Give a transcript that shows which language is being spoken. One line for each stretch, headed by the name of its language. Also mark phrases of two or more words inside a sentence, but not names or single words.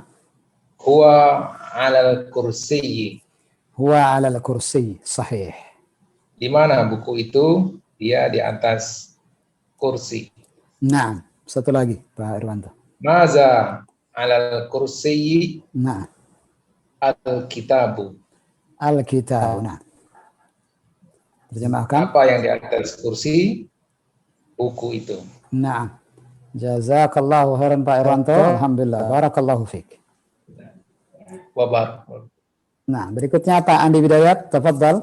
Arabic: هو على الكرسي. هو على الكرسي، صحيح.
Indonesian: Di mana buku itu? Dia di atas kursi. Nah, satu lagi Pak Irwanto.
Arabic: ماذا على الكرسي.
Indonesian: Nah.
Arabic: الكتاب. الكتاب.
Indonesian: Nah. Terjemahkan. Apa yang di atas kursi? Buku itu. Nah.
Arabic: جزاك الله خيرا Pak Irwanto. الحمد لله. بارك الله فيك.
Indonesian: Nah, berikutnya Pak Andi Bidayat, tafadhal.